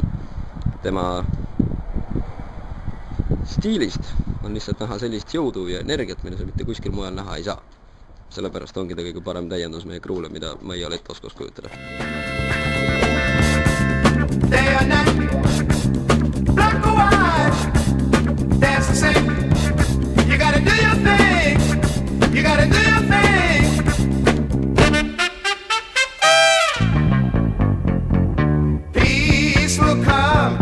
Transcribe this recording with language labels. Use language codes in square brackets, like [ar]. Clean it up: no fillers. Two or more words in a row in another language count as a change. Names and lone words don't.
[et] Tema stiilist on lihtsalt näha sellist jõudu ja energiat, mida sa mitte kuskil mujal näha ei saa. Sellepärast ongi ta kõige parem täiendus meie kruule, mida ma ei ole ette oskas kujutada. [en] Day or night, black or white, dance the same. You gotta do your thing. You gotta do your thing. Peace will come.